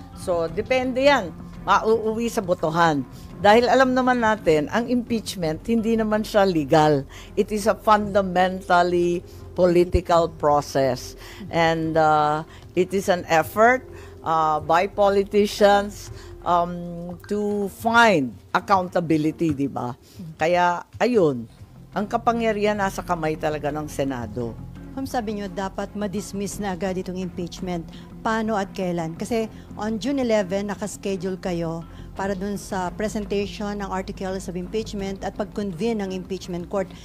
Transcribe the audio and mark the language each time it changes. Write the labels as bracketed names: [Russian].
[Filipino] So, depende yan. Mauuwi sa botohan. Dahil alam naman natin, ang impeachment, hindi naman siya legal. [English] It is a fundamentally political process. And it is an effort by politicians to find accountability, di ba? [Filipino] Kaya, ayun, ang kapangyarihan nasa kamay talaga ng Senado. Ma'am, sabi nyo, dapat ma-dismiss na agad itong impeachment. Paano at kailan? Kasi on June 11, nakaschedule kayo para dun sa presentation ng articles of impeachment at pag-convene ng impeachment court.